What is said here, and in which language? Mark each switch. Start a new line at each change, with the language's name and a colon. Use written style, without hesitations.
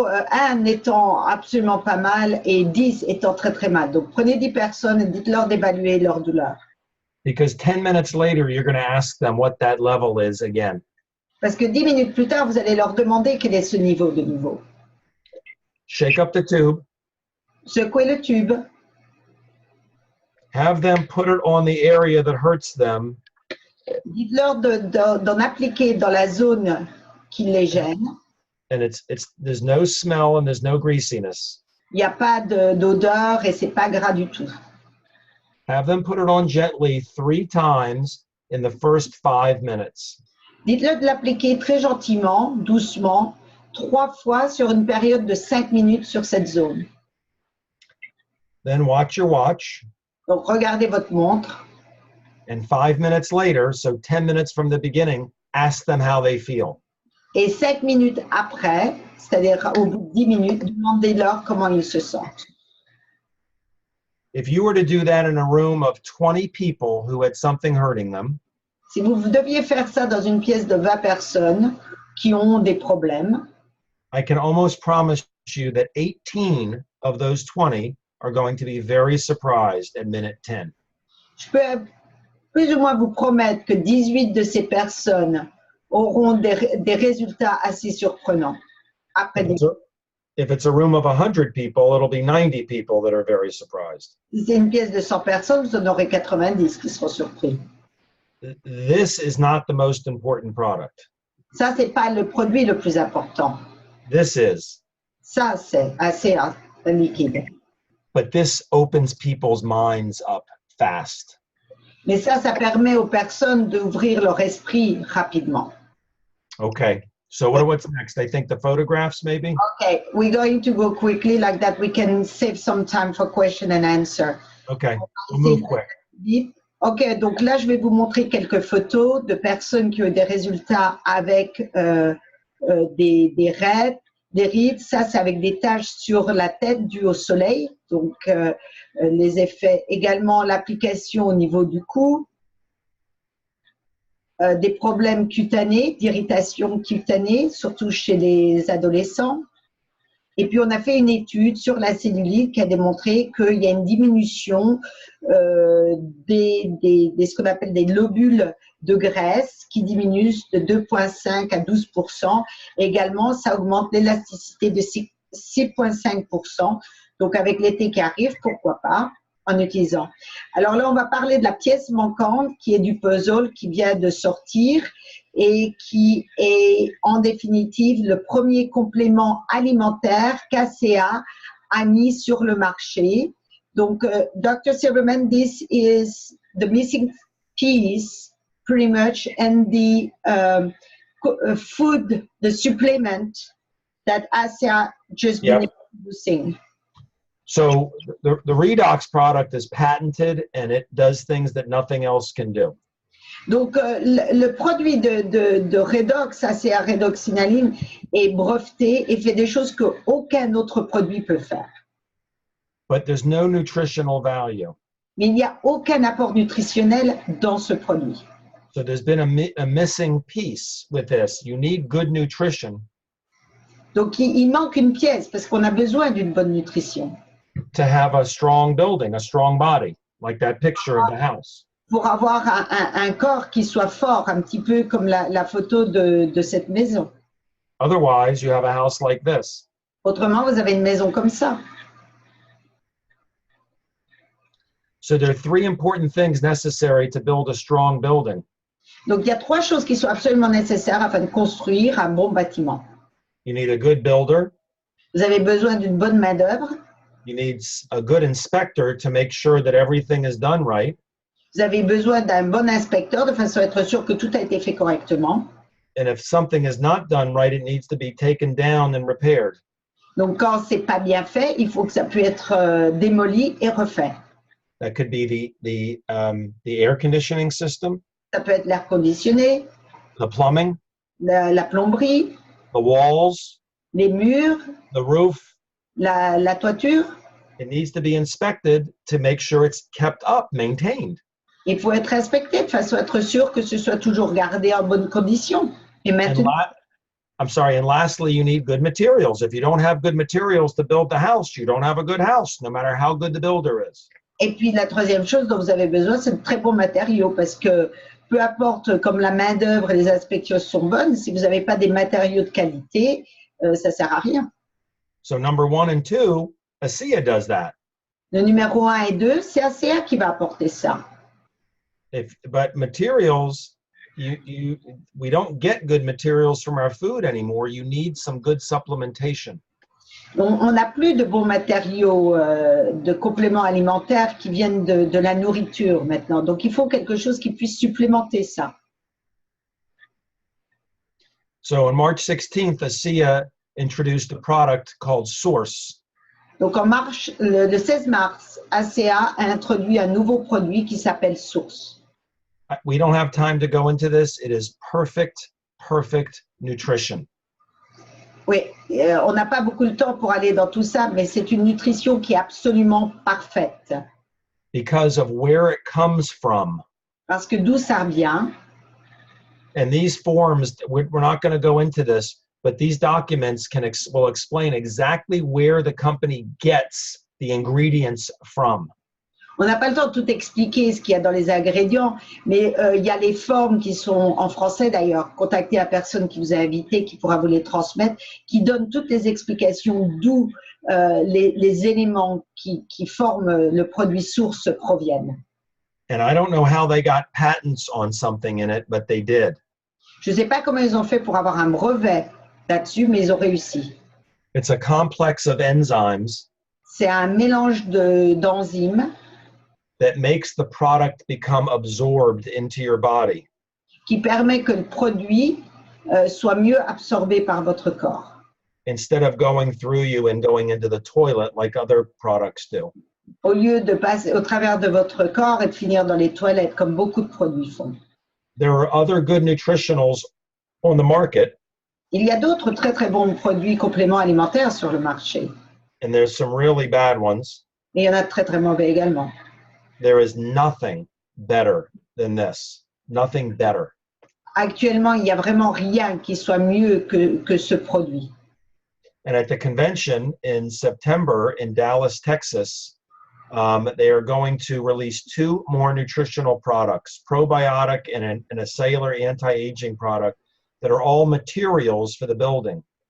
French: 1 étant absolument pas mal et 10 étant très très mal. Donc prenez 10 personnes et dites-leur d'évaluer leur douleur.
English: Because 10 minutes later, you're going to ask them what that level is again.
French: Parce que 10 minutes plus tard, vous allez leur demander quel est ce niveau de niveau.
English: Shake up the tube.
French: Secouez le tube.
English: Have them put it on the area that hurts them.
French: Dites-leur d'en appliquer dans la zone qui les gêne.
English: And there's no smell and there's no greasiness.
French: Il n'y a pas d'odeur et c'est pas gras du tout.
English: Have them put it on gently 3 times in the first 5 minutes.
French: Dites-le de l'appliquer très gentiment, doucement, 3 fois sur une période de 5 minutes sur cette zone.
English: Then watch your watch.
French: Donc, regardez votre montre.
English: And 5 minutes later, so 10 minutes from the beginning, ask them how they feel.
French: Et 5 minutes après, c'est-à-dire au bout de 10 minutes, demandez-leur comment ils se sentent.
English: If you were to do that in a room of 20 people who had something hurting them,
French: si vous deviez faire ça dans une pièce de 20 personnes qui ont des problèmes,
English: I can almost promise you that 18 of those 20 are going to be very surprised at minute 10.
French: Je peux plus ou moins vous promettre que 18 de ces personnes auront des résultats assez surprenants. Après
English: If it's a room of 100 people, it'll be 90 people that are very surprised.
French: Si c'est une pièce de 100 personnes, vous en aurez 90 qui seront surpris.
English: This is not the most important product.
French: Ça, c'est pas le produit le plus important.
English: This is.
French: Ça, c'est Asea, le liquide.
English: But this opens people's minds up fast.
French: Mais ça permet aux personnes d'ouvrir leur esprit rapidement.
English: Okay. So what's next? I think the photographs, maybe? Okay, we're going to go quickly like that. We can save some time for question and answer. Okay, we'll move quick.
French: Ok, donc là, je vais vous montrer quelques photos de personnes qui ont eu des résultats avec des raies, des rides. Ça, c'est avec des taches sur la tête dues au soleil. Donc, les effets, également l'application au niveau du cou. Des problèmes cutanés, d'irritation cutanée, surtout chez les adolescents. Et puis, on a fait une étude sur la cellulite qui a démontré qu'il y a une diminution ce qu'on appelle des lobules de graisse qui diminuent de 2,5 à 12%. Également, ça augmente l'élasticité de 6,5%. Donc, avec l'été qui arrive, pourquoi pas, en utilisant. Alors là, on va parler de la pièce manquante qui est du puzzle qui vient de sortir et qui est en définitive le premier complément alimentaire qu'Asea a mis sur le marché. Donc, Dr.
English: Silverman, this is the missing piece pretty much and the food, the supplement that Asea just been introducing. So the Redox product is patented and it does things that nothing else can do.
French: Donc, le produit de Redox, Asea Redoxinaline, est breveté et fait des choses qu'aucun autre produit peut faire.
English: But there's no nutritional value.
French: Mais il n'y a aucun apport nutritionnel dans ce produit.
English: So there's been a missing piece with this. You need good nutrition.
French: Donc, il manque une pièce parce qu'on a besoin d'une bonne nutrition.
English: To have a strong building, a strong body, like that picture of the house.
French: Pour avoir un corps qui soit fort, un petit peu comme la photo de cette maison.
English: Otherwise, you have a house like this.
French: Autrement, vous avez une maison comme ça.
English: So there are three important things necessary to build a strong building.
French: Donc, il y a trois choses qui sont absolument nécessaires afin de construire un bon bâtiment.
English: You need a good builder.
French: Vous avez besoin d'une bonne main-d'œuvre.
English: You need a good inspector to make sure that everything is done right.
French: Vous avez besoin d'un bon inspecteur de façon à être sûr que tout a été fait correctement.
English: And if something is not done right, it needs to be taken down and repaired.
French: Donc, quand c'est pas bien fait, il faut que ça puisse être démoli et refait.
English: That could be the air conditioning system.
French: Ça peut être l'air conditionné,
English: The plumbing,
French: la plomberie,
English: the walls,
French: les murs,
English: the roof.
French: la toiture.
English: It needs to be inspected to make sure it's kept up, maintained.
French: Il faut être inspecté de façon à être sûr que ce soit toujours gardé en bonne condition. Et maintenant,
English: and lastly, you need good materials. If you don't have good materials to build the house, you don't have a good house, no matter how good the builder is.
French: et puis la troisième chose dont vous avez besoin, c'est de très bons matériaux parce que peu importe comme la main-d'œuvre et les inspections sont bonnes, si vous n'avez pas des matériaux de qualité, ça ne sert à rien.
English: So number 1 and 2, Asea does that.
French: Le numéro 1 et 2, c'est Asea qui va apporter ça.
English: But materials, we don't get good materials from our food anymore. You need some good supplementation.
French: On n'a plus de bons matériaux de compléments alimentaires qui viennent de la nourriture maintenant. Donc, il faut quelque chose qui puisse supplémenter ça.
English: So on March 16th, Asea introduced a product called Source.
French: Donc, le 16 mars, Asea a introduit un nouveau produit qui s'appelle Source.
English: We don't have time to go into this. It is perfect nutrition.
French: Oui, on n'a pas beaucoup de temps pour aller dans tout ça, mais c'est une nutrition qui est absolument parfaite.
English: Because of where it comes from.
French: Parce que d'où ça vient.
English: And these forms, we're not going to go into this, but these documents will explain exactly where the company gets the ingredients from.
French: On n'a pas le temps de tout expliquer ce qu'il y a dans les ingrédients, mais il y a les formes qui sont en français d'ailleurs. Contactez la personne qui vous a invité, qui pourra vous les transmettre, qui donne toutes les explications d'où les éléments qui forment le produit source proviennent.
English: And I don't know how they got patents on something in it, but they did.
French: Je ne sais pas comment ils ont fait pour avoir un brevet là-dessus, mais ils ont réussi.
English: It's a complex of enzymes
French: C'est un mélange d'enzymes
English: that makes the product become absorbed into your body.
French: qui permet que le produit soit mieux absorbé par votre corps,
English: Instead of going through you and going into the toilet like other products do.
French: au lieu de passer au travers de votre corps et de finir dans les toilettes comme beaucoup de produits font.
English: There are other good nutritionals on the market,
French: Il y a d'autres très très bons produits compléments alimentaires sur le marché,
English: and there's some really bad ones.
French: mais il y en a de très très mauvais également.
English: There is nothing better than this. Nothing better.
French: Actuellement, il n'y a vraiment rien qui soit mieux que ce produit.
English: And at the convention in September in Dallas, Texas, they are going to release 2 more nutritional products, probiotic and a cellular anti-aging product that are all materials for the building.